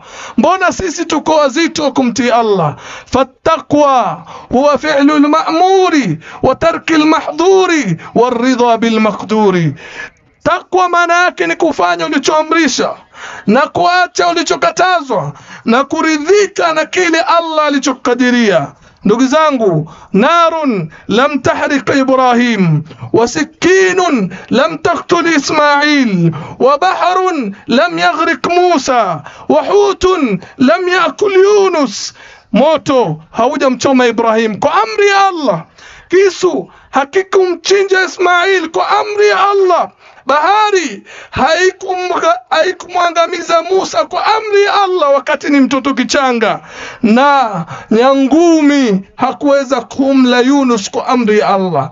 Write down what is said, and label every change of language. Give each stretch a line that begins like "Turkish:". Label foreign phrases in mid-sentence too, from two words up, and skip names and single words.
Swahili: Mbona sisi tuko wazito kumtii Allah?
Arabic: فالتقوى هي فعل المأمور وترك المحظور والرضا بالمقدور.
Swahili: Takwa maana yake ni kufanya ulichoamrisha na kuacha ulichokatazwa na kuridhika na kile Allah alichokadiria. Ndugu zangu,
Arabic: نار لم تحرق إبراهيم وسكين لم تقتل إسماعيل وبحر لم يغرق موسى وحوت لم يأكل يونس.
Swahili: Moto haujamchoma Ibrahim kwa amri ya Allah. Kisu hakikumchinja Ismail kwa amri ya Allah. Bahari haikumwangamiza Musa kwa amri ya Allah wakati ni mtoto kichanga, na nyangumi hakuweza kumla Yunus kwa amri ya Allah.